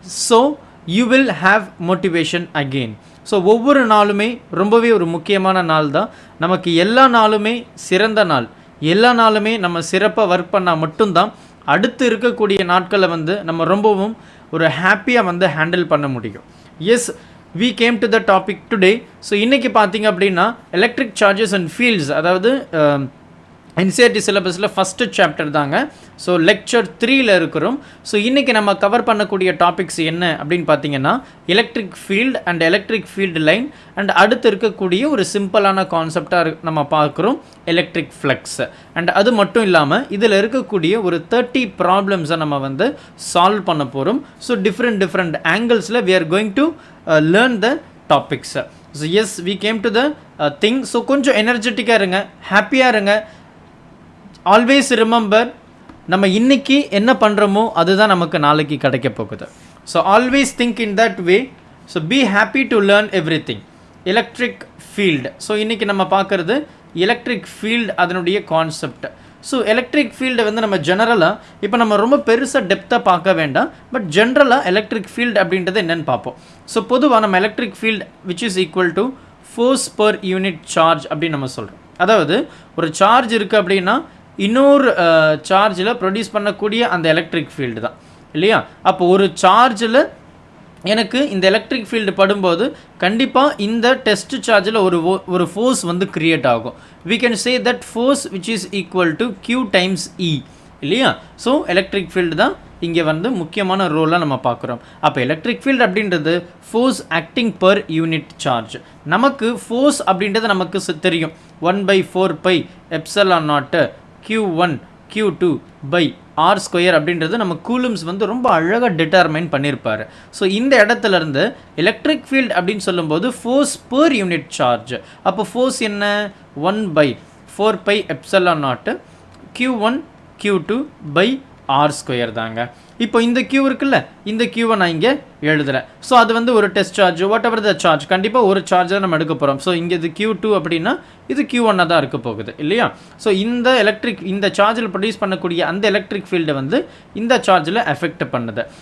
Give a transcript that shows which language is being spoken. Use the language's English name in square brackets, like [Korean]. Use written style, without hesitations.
[English] So you will have motivation again. [Tamil] So ஒவ்வொரு நாளுமே ரொம்பவே ஒரு முக்கியமான நாள் தான். நமக்கு எல்லா நாளுமே சிறந்த நாள். எல்லா நாளுமே நம்ம சிறப்பாக ஒர்க் பண்ணால் மட்டும்தான் அடுத்து இருக்கக்கூடிய நாட்களை வந்து நம்ம ரொம்பவும் ஒரு ஹாப்பியாக வந்து ஹேண்டில் பண்ண முடியும். [English] Yes, we came to the topic today. [Tamil] So இன்றைக்கி பார்த்தீங்க அப்படின்னா எலக்ட்ரிக் சார்ஜஸ் அண்ட் ஃபீல்ட்ஸ், அதாவது NCERT சிலபஸில் ஃபஸ்ட்டு சாப்டர் தாங்க. ஸோ லெக்சர் 3ல் இருக்கிறோம். ஸோ இன்றைக்கி நம்ம கவர் பண்ணக்கூடிய டாபிக்ஸ் என்ன அப்படின்னு பார்த்தீங்கன்னா electric field and electric field line and அடுத்து இருக்கக்கூடிய ஒரு சிம்பிளான கான்செப்டாக நம்ம பார்க்குறோம் எலக்ட்ரிக் ஃப்ளக்ஸ். அண்ட் அது மட்டும் இல்லாமல் இதில் இருக்கக்கூடிய ஒரு 30 ப்ராப்ளம்ஸை நம்ம வந்து சால்வ் பண்ண போகிறோம். [English] So different ஆங்கிள்ஸில் we are going to learn the topics. So yes, we came to the thing. [Tamil] So கொஞ்சம் எனர்ஜெட்டிக்காக இருங்க, ஹாப்பியாக இருங்க. [English] always remember, [Tamil] நம்ம இன்றைக்கி என்ன பண்ணுறோமோ அதுதான் நமக்கு நாளைக்கு கிடைக்க போகுது. [English] So always think in that way. So be happy to learn everything. [Tamil] Electric field, so இன்றைக்கி நம்ம பார்க்குறது எலக்ட்ரிக் ஃபீல்டு, அதனுடைய கான்செப்ட். ஸோ எலக்ட்ரிக் ஃபீல்டை வந்து நம்ம ஜெனரலாக இப்போ நம்ம ரொம்ப பெருசாக டெப்த்தாக பார்க்க வேண்டாம். பட் ஜென்ரலாக எலக்ட்ரிக் ஃபீல்டு அப்படின்றது என்னென்னு பார்ப்போம். ஸோ பொதுவாக நம்ம electric field [English] which is equal to force per unit charge [Tamil] அப்படின்னு நம்ம சொல்கிறோம். அதாவது ஒரு சார்ஜ் இருக்குது அப்படின்னா இன்னொரு சார்ஜில் ப்ரொடியூஸ் பண்ணக்கூடிய அந்த எலக்ட்ரிக் ஃபீல்டு தான் இல்லையா? அப்போ ஒரு சார்ஜில் எனக்கு இந்த எலக்ட்ரிக் ஃபீல்டு படும்போது கண்டிப்பாக இந்த டெஸ்ட் சார்ஜில் ஒரு ஃபோர்ஸ் வந்து க்ரியேட் ஆகும். [English] we can say that force which is equal to Q times E [Tamil] இல்லையா? ஸோ எலக்ட்ரிக் ஃபீல்டு தான் இங்கே வந்து முக்கியமான ரோலாக நம்ம பார்க்குறோம். அப்போ எலக்ட்ரிக் ஃபீல்டு அப்படின்றது [English] Force acting per unit charge. [Tamil] நமக்கு ஃபோர்ஸ் அப்படின்றது நமக்கு தெரியும். 1/4πε0 Q1 Q2 by R² அப்படின்றது நம்ம கூலும்ஸ் வந்து ரொம்ப அழகாக டிட்டர்மைன் பண்ணியிருப்பார். ஸோ இந்த இடத்துல இருந்து எலக்ட்ரிக் ஃபீல்டு அப்படின்னு சொல்லும்போது [English] Force per unit charge. [Tamil] அப்போ ஃபோர்ஸ் என்ன? 1/4πε0 Q1 Q2 by R² தாங்க. இப்போ இந்த Q இருக்குல்ல, இந்த Qவை நான் இங்கே எழுதுகிறேன். ஸோ அது வந்து ஒரு test charge, [English] whatever the charge, [Tamil] கண்டிப்பாக ஒரு சார்ஜ் தான் நம்ம எடுக்க போகிறோம். ஸோ இங்கே இது Q2 அப்படின்னா இது Q1 தான் இருக்க போகுது இல்லையா? ஸோ இந்த சார்ஜில் ப்ரொடியூஸ் பண்ணக்கூடிய அந்த எலக்ட்ரிக் ஃபீல்டை வந்து இந்த சார்ஜில் எஃபெக்ட் பண்ணுது.